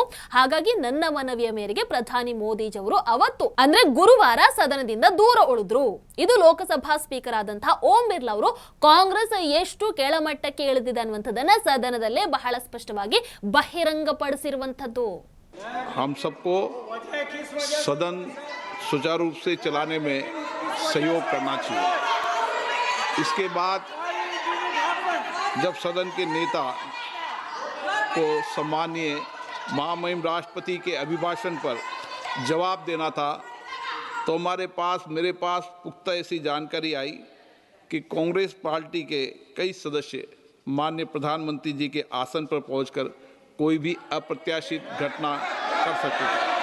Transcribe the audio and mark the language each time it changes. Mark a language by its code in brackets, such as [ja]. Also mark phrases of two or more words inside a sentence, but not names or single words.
[kn] ಹಾಗಾಗಿ ನನ್ನ ಮನವಿಯ ಮೇರೆಗೆ ಪ್ರಧಾನಿ ಮೋದಿಜಿಯವರು ಅವತ್ತು ಅಂದ್ರೆ ಗುರುವಾರ ಸದನದಿಂದ ದೂರ ಉಳಿದ್ರು. ಇದು ಲೋಕಸಭಾ ಸ್ಪೀಕರ್ ಆದಂತಹ ಓಂ ಬಿರ್ಲಾ ಅವರು ಕಾಂಗ್ರೆಸ್ ಎಷ್ಟು ಕೆಳಮಟ್ಟಕ್ಕೆ ಇಳಿದಿದೆ ಅನ್ನುವಂಥದ್ದನ್ನ ಸದನದಲ್ಲೇ ಬಹಳ ಸ್ಪಷ್ಟವಾಗಿ ಬಹಿರಂಗಪಡಿಸಿರುವಂತದ್ದು. [hi] हम सबको सदन सुचारू रूप से चलाने में सहयोग करना चाहिए. इसके बाद जब सदन के नेता को सम्मानीय महामहिम राष्ट्रपति के अभिभाषण पर जवाब देना था, तो मेरे पास पुख्ता ऐसी जानकारी आई कि कांग्रेस पार्टी के कई सदस्य माननीय प्रधानमंत्री जी के आसन पर पहुंचकर कोई भी अप्रत्याशित घटना कर सकते थे.